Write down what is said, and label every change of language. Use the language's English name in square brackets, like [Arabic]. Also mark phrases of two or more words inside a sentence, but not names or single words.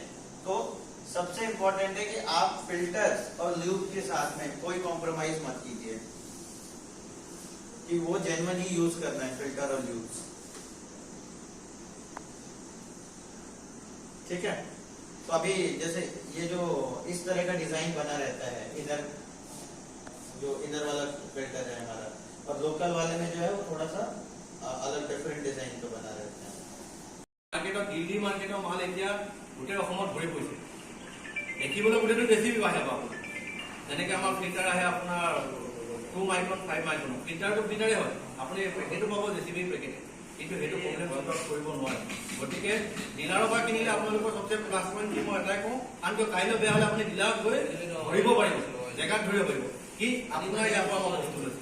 [Hindi] तो सबसे इंपॉर्टेंट है कि आप फिल्टर्स और ल्यूब के साथ में कोई कॉम्प्रोमाइज मत कीजिए, कि वो जेन्युइन ही यूज करना है, फिल्टर और ल्यूब्स, ठीक है। तो अभी जैसे ये जो इस तरह का डिजाइन बना रहता है, इधर जो इधर वाला फिल्टर है हमारा, और लोकल वाले में जो है वो थोड़ा सा अलग [English] different design [Hindi] का बना रहता है। [Assamese] মাৰ্কেটত দিল্লী মাৰ্কেটৰ মাল এতিয়া গোটেই অসমত ভৰি পৰিছে। দেখিবলৈ গোটেইটো জেচিবি আহে আপোনাৰ, যেনেকৈ আমাৰ ফিল্টাৰ আহে আপোনাৰ 2 মাইক্ৰন 5 মাইক্ৰন, ফিল্টাৰটো ফিল্টাৰে হয়, আপুনি পেকেটো পাব জেচিবি পেকেট, কিন্তু সেইটো [English] problem solve [Assamese] কৰিব নোৱাৰে। গতিকে ডিলাৰৰ পৰা কিনিলে আপোনালোকৰ সবচেয়ে [English] plus point [Assamese] কি মই এটাই কওঁ, কাৰণ কিয় কাইলৈ বেয়া হ'লে আপুনি ডিলাৰত গৈ ধৰিব পাৰিব, জেগাত ধৰিব পাৰিব কি আপোনাৰ ইয়াৰ পৰা মই বস্তু লৈছোঁ।